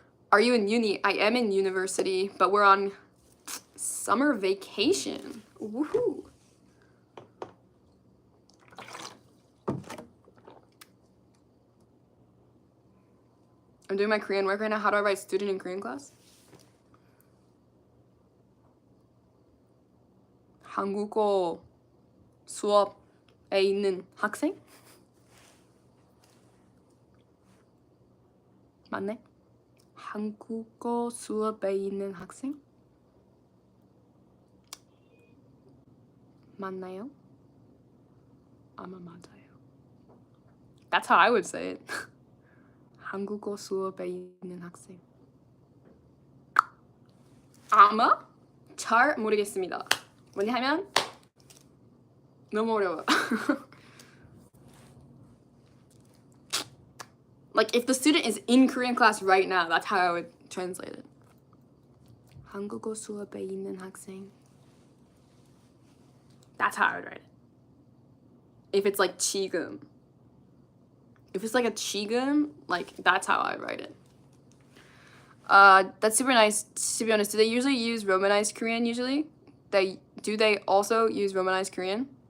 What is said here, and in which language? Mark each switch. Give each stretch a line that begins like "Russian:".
English: Are you in uni? I am in university, but we're on summer vacation. Woohoo. I'm doing my Korean work right now. How do I write student in Korean class?
Korean: 한국어 수업에 있는 학생? 맞네? 한국어 수업에 있는 학생? 맞나요? 아마 맞아요.
English: That's how I would say it.
Korean: 한국어 수업에 있는 학생. 아마? 잘 모르겠습니다. 왜냐하면 너무 어려워.
English: Like if the student is in Korean class right now, that's how I would translate it.
Korean: 한국어 수업에 있는 학생.
English: That's how I would write it. If it's like 지금. If it's like a 지금, like that's how I would write it. That's super nice. To be honest, do they usually use Romanized Korean usually? Do they also use Romanized Korean?